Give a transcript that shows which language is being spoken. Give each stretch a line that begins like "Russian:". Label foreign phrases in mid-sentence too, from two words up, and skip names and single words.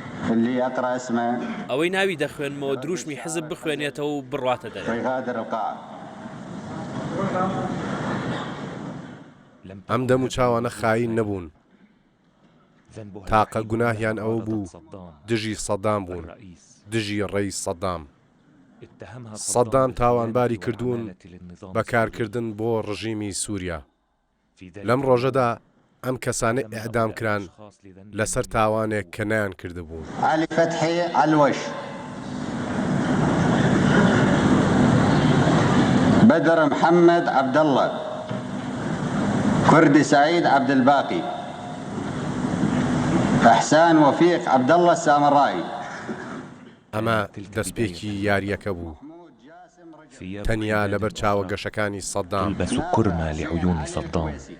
Arabic: اللي يقرأ اسمه
Central Kurdish: ئەوەی ناوی دەخوێنمەوە دروشمی حزب بخوێنێتەوە و بڕواتە دەرەوە.
Arabic: فيغادر القاعة.
Central Kurdish: ئەم دەم و چاوانە خاین نەبوون. تاقە گوناهیان ئەوە بوو دژی سەدام بوون، دژی ڕێی سەدام. سەدام تاوانباری کردوون بەکارکردن بۆ ڕژیمی سووریا. لەم ڕۆژەدا ئەم کەسانە ئیعدام کران لەسەر تاوانێک کە نەیان کردبوون. علي فتحي علوش، بدر محمد عبد الله، كردي سعيد عبد الباقي، احسان وفيق عبد الله السامرائي. ئەمە دەستپێکی یاریەکە بوو تەنیا لەبەر چاوە گەشەکانی سەدام.
Arabic: تلبس كرمة لعيون صدام.